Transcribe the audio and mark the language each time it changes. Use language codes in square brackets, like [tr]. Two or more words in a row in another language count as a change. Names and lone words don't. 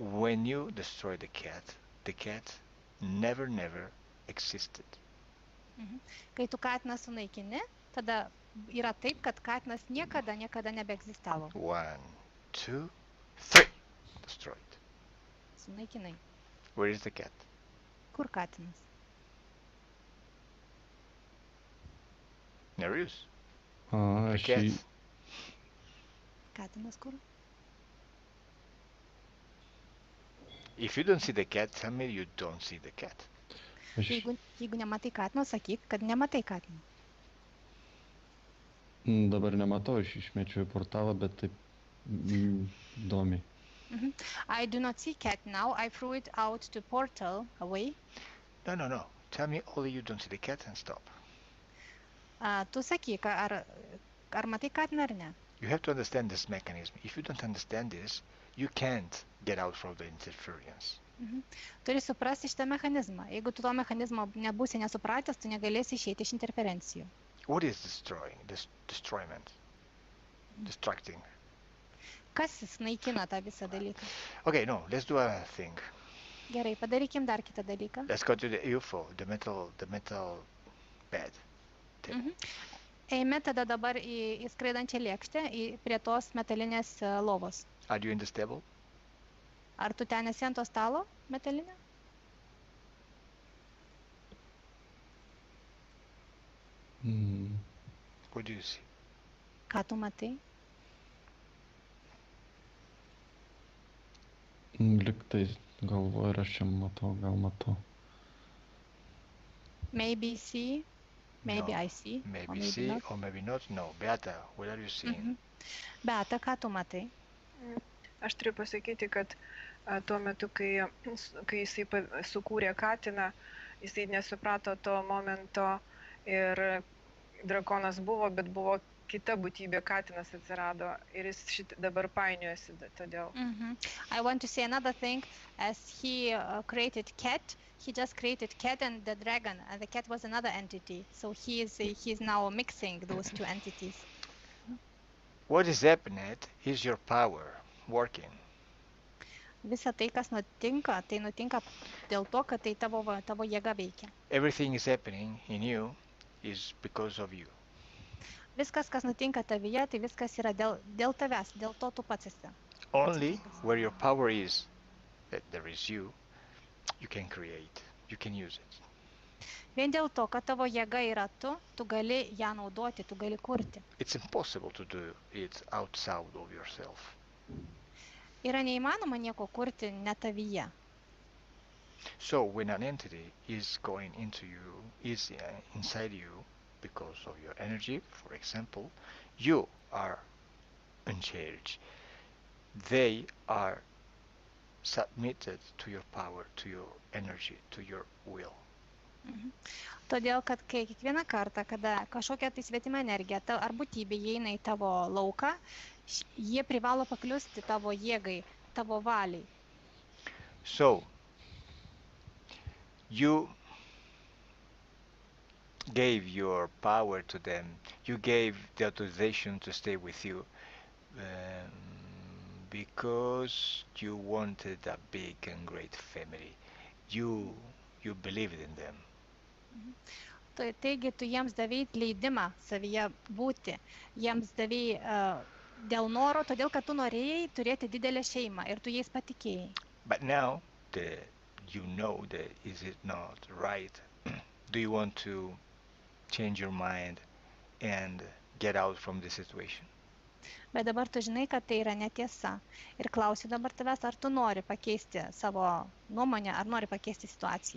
[en] When you destroy the cat never existed. [lt] Kai tu katiną sunaikini, tada yra taip, kad katinas niekada nebeegzistavo. [en] 1, 2, 3. Destroyed. [lt] Sunaikinai. [en] Where is the cat? [lt] Kur katinas? Nereus. [en] A, The [lt] aš [en] cat. [lt] jį Katinas kur? [en] If you don't see the cat, tell me you don't see the cat. [lt] aš Jeigu nematai katino, sakyk, kad nematai katino. dabar nematau, aš išmečiau į portalą, bet taip įdomiai. [en] I do not see cat now. I threw it out to portal away. No. Tell me only you don't see the cat and stop. [lt] Tu sakyk, ar matai katiną ar ne? [en] You have to understand this mechanism. If you don't understand this, you can't get out from the interference. [lt] Turi suprasti šitą mechanizmą. Jeigu tu to mechanizmo nebūsi nesupratęs, tu negalėsi išeiti iš interferencijų. [en] What is destroying? Destroyment. Distracting. [lt] Kas naikina tą visą dalyką? [en] Okay, no, let's do a thing. [lt] Gerai, padarykim dar kitą dalyką. [en] Let's go to the UFO, the metal bed. [lt] Eime tada dabar į skraidančią lėkštę, prie tos metalinės lovos. [en] Are you in the stable? [lt] Ar tu ten esi ant to stalo metalinio? [en] What do you see? [lt] Ką tu matai? Liktai galvoju, ir aš čia matau, gal matau. [en] Maybe see, maybe No. I see, or Maybe maybe see not. or maybe not. No. Beata, what are you seeing? [lt] Beata, ką tu matai? Aš turiu pasakyti, kad tuo metu, kai jisai sukūrė katiną, jisai nesuprato to momento ir drakonas buvo, bet buvo kita būtybė, katinas atsirado ir jis dabar painiojasi todėl. [en] I want to say another thing. As he created cat, he just created cat and the dragon, and the cat was another entity. So he is now mixing those two entities. What is happening is your power working. [lt] Visa tai, kas nutinka, tai nutinka dėl to, kad tai tavo jėga veikia. [en] Everything is happening in you is because of you. [lt] Viskas, kas nutinka tavyje, tai viskas yra dėl tavęs, dėl to tu pats esi. [en] Only where your power is, that there is you can create, you can use it. [lt] Vien dėl to, kad tavo jėga yra tu gali ją naudoti, tu gali kurti. [en] It's impossible to do it outside of yourself. [lt] Yra neįmanoma nieko kurti ne tavyje. [en] So when an entity is going into you, is inside you, because of your energy. For example, you are in charge. They are submitted to your power, to your energy, to your will. Mhm. [lt] Todėl, kad kai kiekvieną kartą, kada kažkokia tai svetima energija ar būtybė įeina į tavo lauką, jie privalo pakliusti tavo jėgai, tavo valiai. [en] So, you gave your power to them, you gave the authorization to stay with you because you wanted a big and great family. You believed in them. [lt] Taigi tu jiems davėjai leidimą savyje būti, jiems davėjai dėl noro, todėl kad tu norėjai turėti didelę šeimą ir tu jais patikėjai. [en] But now, you know that is it not right? Do you want to change your mind and get out from the situation? [lt] Bet dabar tu žinai, kad tai yra netiesa. Ir klausiu dabar tavęs, ar tu nori pakeisti savo nuomonę, ar nori pakeisti situaciją.